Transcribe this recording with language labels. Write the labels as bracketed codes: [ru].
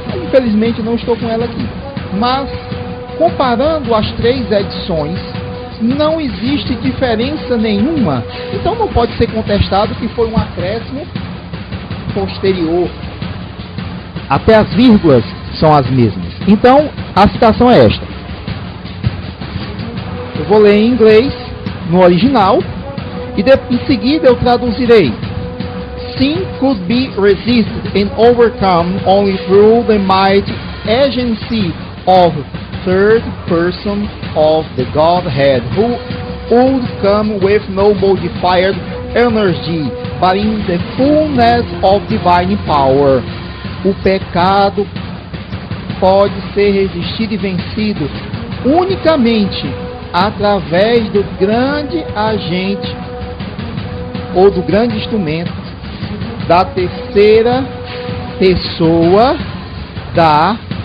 [pt] Infelizmente não estou com ela aqui, mas comparando as 3 edições, não existe diferença nenhuma, então não pode ser contestado que foi um acréscimo posterior. Até as vírgulas são as mesmas. Então, a citação é esta. Eu vou ler em inglês, no original, e em seguida eu traduzirei. [en] Sin could be resisted and overcome only through the mighty agency of third person of the Godhead, who would come with no modified energy, but in the fullness of divine power. [pt] O pecado pode ser resistido e vencido unicamente através do grande agente ou do grande instrumento da terceira pessoa da